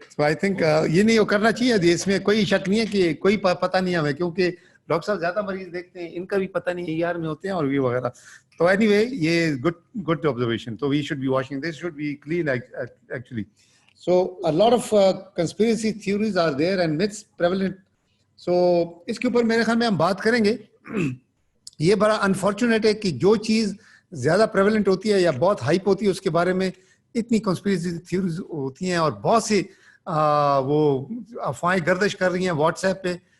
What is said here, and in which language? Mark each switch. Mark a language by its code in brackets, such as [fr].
[en] So I think [ur] یہ نہیں کرنا چاہیے, اس میں کوئی شک نہیں ہے کہ کوئی پتہ نہیں ہمیں, کیونکہ ڈاکٹر صاحب زیادہ مریض دیکھتے ہیں, ان کا بھی پتہ نہیں ER میں ہوتے ہیں اور بھی وغیرہ. تو [en] anyway [ur] یہ [en] good observation. So we should be washing, this should be clean actually. So a lot of conspiracy theories are there and myths prevalent. [ur] So اس کے اوپر میرے خیال میں ہم بات کریں گے. یہ بڑا انفارچونیٹ ہے کہ جو چیز زیادہ پریویلنٹ ہوتی ہے یا بہت ہائپ ہوتی ہے اس کے بارے میں اتنی کنسپیریسی تھیوریز ہوتی ہیں اور بہت سی وہ افواہیں گردش کر رہی ہیں واٹس ایپ پہ.